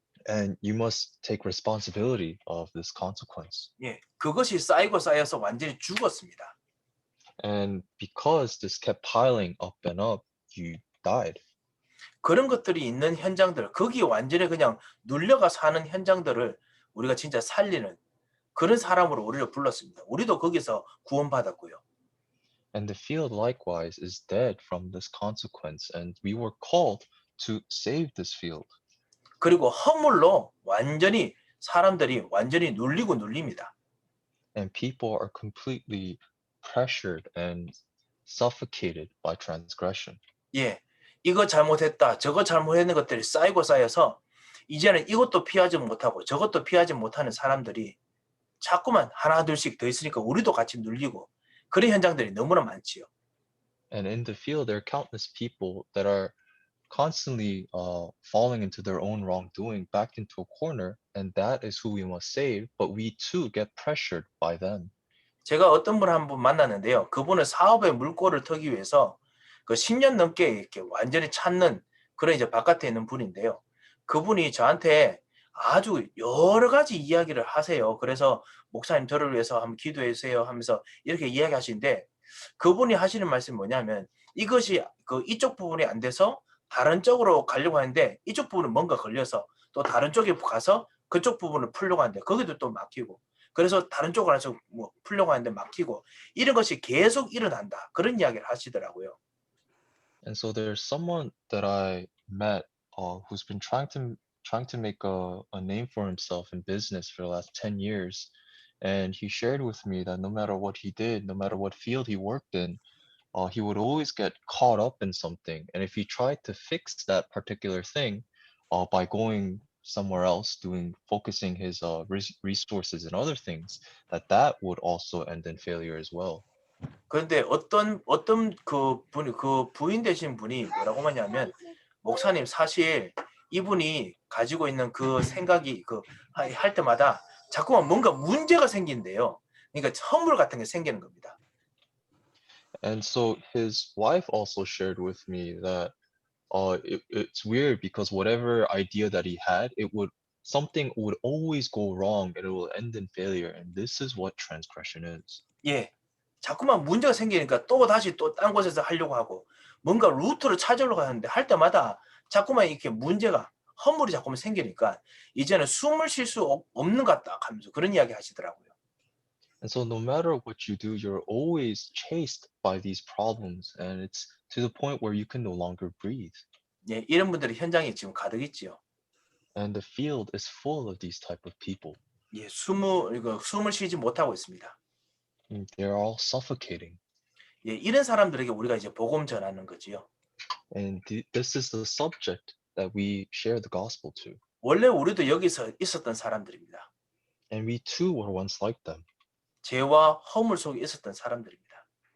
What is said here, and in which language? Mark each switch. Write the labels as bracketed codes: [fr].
[en] And you must take responsibility of this consequence. [ko] 예, 그것이 쌓이고 쌓여서 완전히 죽었습니다. [en] And because this kept piling up, you died. [ko] 그런 것들이 있는 현장들, 거기 완전히 그냥 눌려가 사는 현장들을 우리가 진짜 살리는 그런 사람으로 우리를 불렀습니다. 우리도 거기서 구원받았고요. [en] And the field likewise is dead from this consequence, and we were called to save this field. [ko] 그리고 허물로 완전히 사람들이 완전히 눌리고 눌립니다. [en] And people are completely pressured and suffocated by transgression. [ko] 예, 이거 잘못했다, 저거 잘못했는 것들이 쌓이고 쌓여서 이제는 이것도 피하지 못하고 저것도 피하지 못하는 사람들이 자꾸만 하나 둘씩 더 있으니까 우리도 같이 눌리고 그런 현장들이 너무나 많지요. [en] And in the field, there are countless people that are constantly falling into their own wrongdoing, backed into a corner, and that is who we must save. But we too get pressured by them. [ko] 제가 어떤 분 한 분 만났는데요. 그분은 사업의 물꼬를 트기 위해서 그 10년 넘게 이렇게 완전히 찾는 그런 이제 바깥에 있는 분인데요. 그분이 저한테 아주 여러 가지 이야기를 하세요. 그래서 목사님 저를 위해서 한번 기도해 주세요 하면서 이렇게 이야기하시는데 그분이 하시는 말씀이 뭐냐면 이것이 그 이쪽 부분이 안 돼서 다른 쪽으로 가려고 하는데 이쪽 부분은 뭔가 걸려서 또 다른 쪽에 가서 그쪽 부분을 풀려고 하는데 거기도 또 막히고 그래서 다른 쪽으로 해서 뭐 풀려고 하는데 막히고 이런 것이 계속 일어난다. 그런 이야기를 하시더라고요. [en] And so there's someone that I met who's been trying to make a name for himself in business for the last 10 years. And he shared with me that no matter what he did, no matter what field he worked in, he would always get caught up in something. And if he tried to fix that particular thing by going somewhere else, focusing his resources in other things, that would also end in failure as well. [ko] 그런데 어떤 그 분이 그 부인 되신 분이 뭐라고 하냐면 목사님 사실 이분이 가지고 있는 그 생각이 그 할 때마다 자꾸만 뭔가 문제가 생긴대요. 그러니까 허물 같은 게 생기는 겁니다. [en] And so his wife also shared with me that it's weird because whatever idea that he had, something would always go wrong and it will end in failure. And this is what transgression is. [ko] 예. 자꾸만 문제가 생기니까 또 다시 또 딴 곳에서 하려고 하고 뭔가 루트를 찾으려고 하는데 할 때마다 자꾸만 이렇게 문제가 허물이 자꾸만 생기니까 이제는 숨을 쉴 수 없는 것 같다 하면서 그런 이야기 하시더라고요. [en] And so no matter what you do, you're always chased by these problems, and it's to the point where you can no longer breathe. [ko] 예, 이런 분들이 현장에 지금 가득 있지요. [en] And the field is full of these type of people. [ko] 예, 숨을 쉬지 못하고 있습니다. [en] And they're all suffocating. [ko] 예, 이런 사람들에게 우리가 이제 복음 전하는 거지요. [en] And this is the subject that we share the gospel to. [ko] 원래 우리도 여기서 있었던 사람들입니다. [en] And we too were once like them. [ko] 죄와 허물 속에 있었던 사람들입니다.